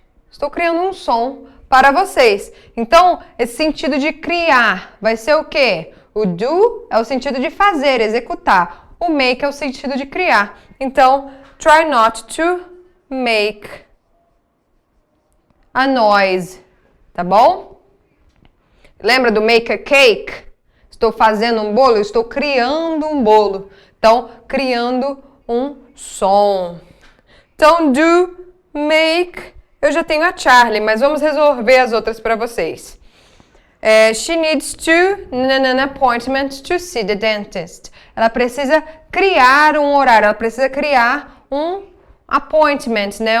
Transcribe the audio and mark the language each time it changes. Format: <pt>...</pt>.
<pt>Estou criando um som para vocês. Então, esse sentido de criar vai ser o quê? O do é o sentido de fazer, executar. O make é o sentido de criar. Então,</pt> <en>try not to make a noise.</en> <pt>Tá bom? Lembra do</pt> <en>make a cake?</en> <pt>Estou fazendo um bolo, eu estou criando um bolo. Então, criando um som. Então, do, make, eu já tenho a Charlie, mas vamos resolver as outras para vocês.</pt> <en>She needs to, an appointment to see the dentist.</en> <pt>Ela precisa criar um horário, ela precisa criar um appointment, né?</pt>